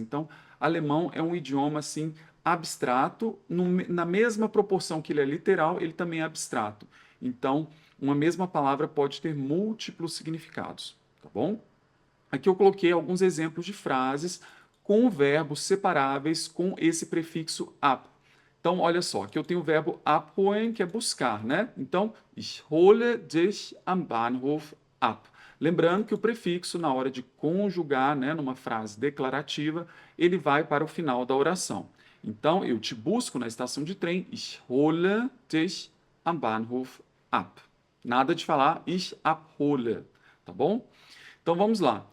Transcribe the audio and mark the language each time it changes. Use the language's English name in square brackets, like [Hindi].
[Portuguese] Então, alemão é um idioma assim abstrato, na mesma proporção que ele é literal, ele também é abstrato. Então, uma mesma palavra pode ter múltiplos significados, tá bom? Aqui eu coloquei alguns exemplos de frases com verbos separáveis com esse prefixo ab. Então, olha só, aqui eu tenho o verbo abholen, que é buscar, né? [German] Então, ich hole dich am Bahnhof ab. [Portuguese] Lembrando que o prefixo, na hora de conjugar, né, numa frase declarativa, ele vai para o final da oração. Então, eu te busco na estação de trem, [German] ich hole dich am Bahnhof ab. [Portuguese] Nada de falar ich abhole, tá bom? Então, vamos lá.